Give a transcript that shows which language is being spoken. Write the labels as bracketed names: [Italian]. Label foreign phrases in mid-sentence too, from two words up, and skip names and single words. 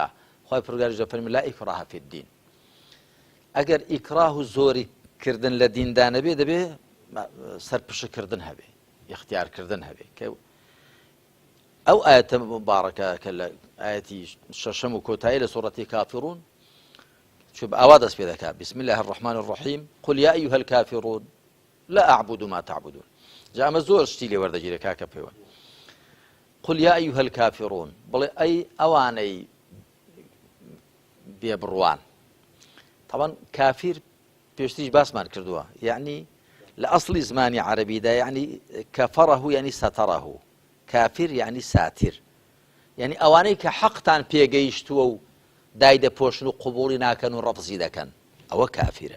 [Central Kurdish] خوای پەروەردگار فەرمی [Arabic] لا ئیکراها فی الدین. [Central Kurdish] ئەگەر ئیکراه و زۆری کردن لە دیندانە بێ دەبێ سەرپشکردن هەبێ اختیارکردن هەبێ. ئەو ئاەتە مبارەکە کە لە ئاەتی شەشەم و کۆتایی لە سوورەتی کافرون چ ئاوا دەست پێ دەکات [Arabic] بسم الله الرحمن الرحیم قل یا ئەیها الکافرون لا أعبد ما تعبدون. [Central Kurdish] جا ئەمە زۆر شتی لێ وەردەگیرێت کاکە پێوە. [Arabic] قل یا ئەیها الکافرون، [Central Kurdish] بڵێ ئەی ئەوانەی بێبڕوان. طبعا کافر پێشتریش باسمان کردووە، یعنی لە ئەسڵی زمانی عەرەبیدا یعنی کەفەڕەه یعنی سەتەڕەه، کافر یعنی ساتر، یعنی ئەوانەی کە حەقتان پێگەیشتووە و دای دەپۆشن و قبوڵی ناکەن و ڕەفزی دەکەن ئەوە کافرە.